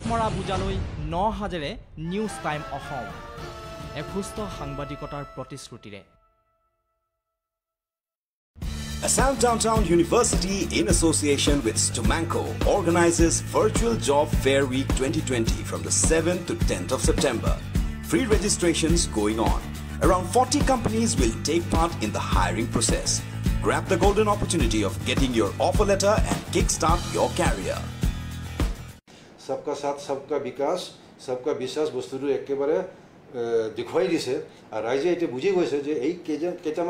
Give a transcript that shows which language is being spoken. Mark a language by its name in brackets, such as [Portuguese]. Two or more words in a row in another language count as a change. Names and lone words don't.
[Assamese] মৰা বুজালৈ 9 হাজেৰে নিউজ টাইম অসম এখুস্ত সাংবাদিকতাৰ প্ৰতিশ্ৰুতিৰে [English] Assam Downtown University, in association with Stomanco, organizes Virtual Job Fair Week 2020 from the 7th to 10th of September. Free registrations going on. Around 40 companies will take part in the hiring process. Grab the golden opportunity of getting your offer letter and kickstart your career. [Hindi] सबका साथ सबका विकास सबका विश्वास [Assamese] বস্তুটো একেবাৰে দেখুৱাই দিছে আৰু ৰাইজে এটা বুজি গৈছে যে এই কেইটামান